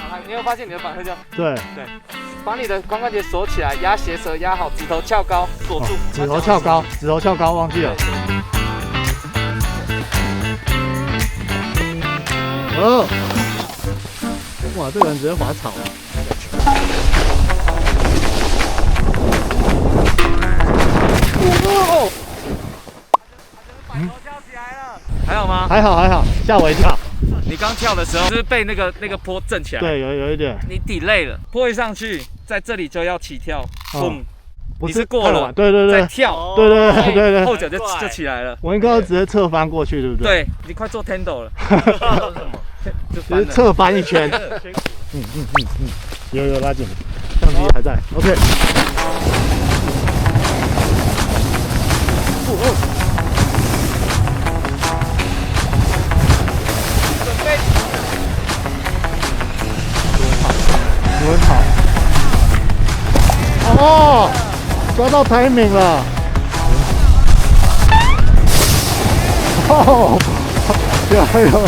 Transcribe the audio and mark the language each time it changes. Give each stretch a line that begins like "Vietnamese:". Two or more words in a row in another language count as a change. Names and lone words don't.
Chinese: 你有發現你的板會這樣？對。把你的髋關節鎖起來，壓鞋舌壓好，指頭翹高，鎖住。指頭翹高，指頭翹高，忘記了。哦，哇，這個人直接滑草了。哦，跳起来了，还好吗？还好，嚇我一跳。你剛跳的時候，就是被那個坡震起來。對，有一點。你 delay 了，坡一上去，在這裡就要起跳，嘣，不是過了，對，再跳，對，後腳就起來了。我應該要直接側翻過去，對不對？對，你快做 Tendo 了，就是側翻一圈。有拉緊，相機還在 ，OK。很好，哦，抓到 timing 了，哦，有。